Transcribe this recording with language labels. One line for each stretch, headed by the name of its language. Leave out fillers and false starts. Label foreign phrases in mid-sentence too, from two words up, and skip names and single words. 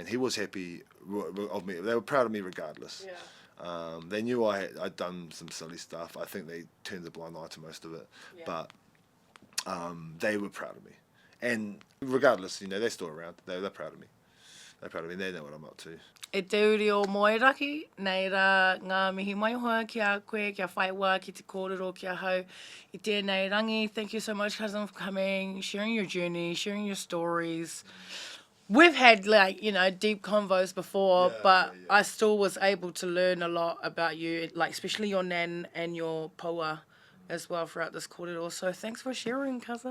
English: He was happy of me. They were proud of me regardless. Yeah. They knew I'd done some silly stuff. I think they turned a blind eye to most of it. Yeah. But they were proud of me. And regardless, they're still around. They're proud of me. They're proud of me. They know what I'm up to.
Māori: E te uri o Moeraki, nei rā ngā mihi mai hoa ki a koe, kia whai wā ki te kōrero kia hau. I tēnei rangi,
English: thank you so much, cousin, for coming, sharing your journey, sharing your stories. We've had, deep convos before, but I still was able to learn a lot about you, especially your Nan and your Paua as well throughout this kōrero. So thanks for sharing, cousin.